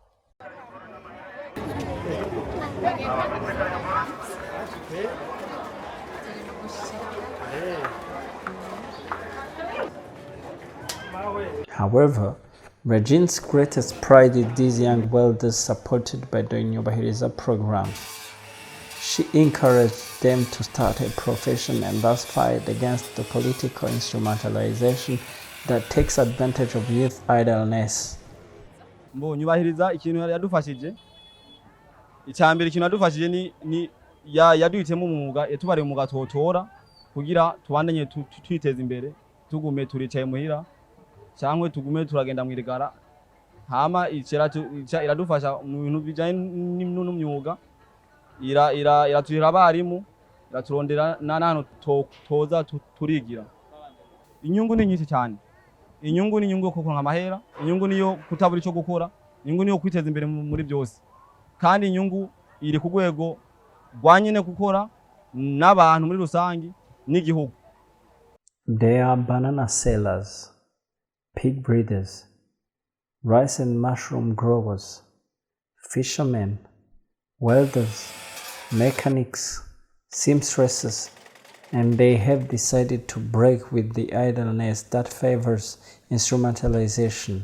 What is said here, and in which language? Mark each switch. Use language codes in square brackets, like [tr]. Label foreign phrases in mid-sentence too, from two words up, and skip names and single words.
[en] However, Regine's greatest pride is these young welders supported by the Nyubahiriza program. She encouraged them to start a profession and thus fight against the political instrumentalization that takes advantage of youth idleness. [rn] Nyubahiriza ikintu yadufashije icyambere ikintu yadufashije ni yaduhitemo umwuga yatubariye umwuga totora kugira tubandanye twiteza imbere tugume turicaye muhira cyangwa tugume turagenda mwirigara hama iradufasha mu bintu bijanye n'imyuga iraturira abarimu iraturondera n'ahantu toza turigira. Inyungu ni nyinshi cyane. Inyungu ni inyungu yo kuronka amahera, inyungu niyo kutabura ico gukora, inyungu niyo kwiteza imbere muri byose, kandi inyungu iri ku rwego rwanyine gukora n'abantu muri rusangi n'igihugu. [en] They are banana sellers, pig breeders, rice and mushroom growers, fishermen, welders, mechanics, seamstresses, and they have decided to break with the idleness that favors instrumentalization.